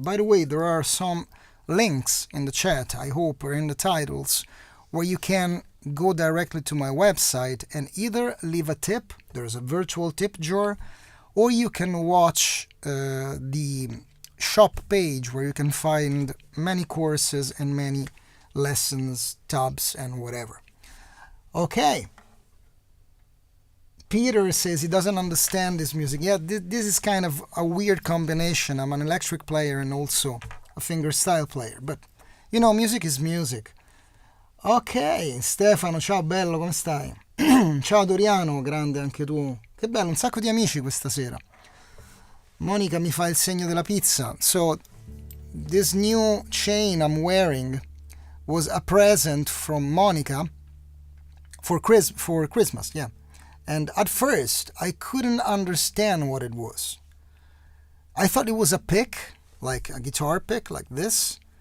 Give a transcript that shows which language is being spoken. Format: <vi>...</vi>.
<en>By the way, there are some links in the chat, I hope, or in the titles, where you can go directly to my website and either leave a tip, there's a virtual tip jar, or you can watch the shop page where you can find many courses and many lessons, tabs, and whatever. Okay. Peter says he doesn't understand this music. Yeah, this is kind of a weird combination. I'm an electric player and also a fingerstyle player. But, you know, music is music.</en> <it>Ok, Stefano, ciao bello, come stai? Ciao Doriano, grande anche tu. Che bello, un sacco di amici questa sera. Monica mi fa il segno della pizza.</it> <en>So, this new chain I'm wearing was a present from Monica for Christmas, yeah. And at first, I couldn't understand what it was. I thought it was a pick, like a guitar pick, like this.</en>